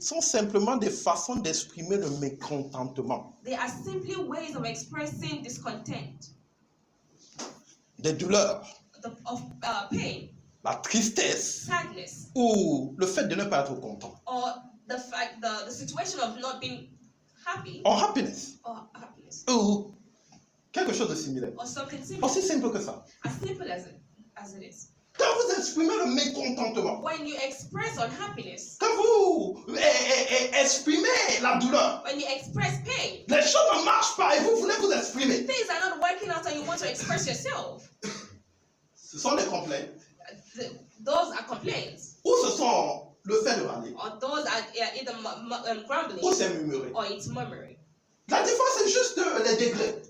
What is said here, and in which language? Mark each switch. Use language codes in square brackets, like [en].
[fr] sont simplement des façons d'exprimer le mécontentement, [en] they are simply ways of expressing discontent, [fr] des douleurs, [en] of pain, [fr] la tristesse [en] sadness, [fr] ou le fait de ne pas être content. [en] or the situation of not being happy En happiness or happiness, [fr] ou quelque chose de similaire. [en] or something similar. [fr] Aussi simple que ça. [en] As simple as it is. [fr] Quand vous exprimez le mécontentement, [en] When you express unhappiness, [fr] quand vous exprimez la douleur, [en] when you express pain, [fr] les choses ne marchent pas et vous voulez vous exprimer. [en] things are not working out and you want to express yourself. [fr] Ce sont des complaintes [en] Those are complaints, [fr] ou ce sont le fait de râler [en] or those are either grumbling [fr] ou c'est murmurer. [en] or it's murmuring. [fr] La différence c'est juste les degrés.